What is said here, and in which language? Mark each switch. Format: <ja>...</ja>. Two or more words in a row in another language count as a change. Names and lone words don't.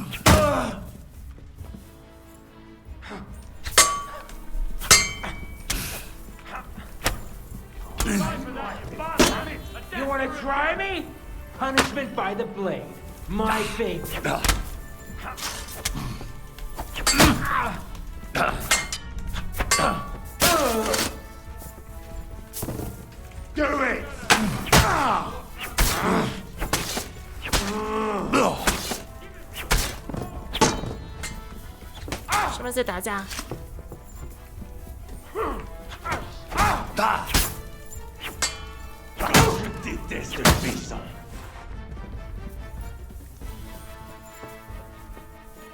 <en>You want to try me? Punishment by the blade. My favorite. Do it!</en> <zh>什么在打架？</zh> <fr>Déteste le paysan.</fr>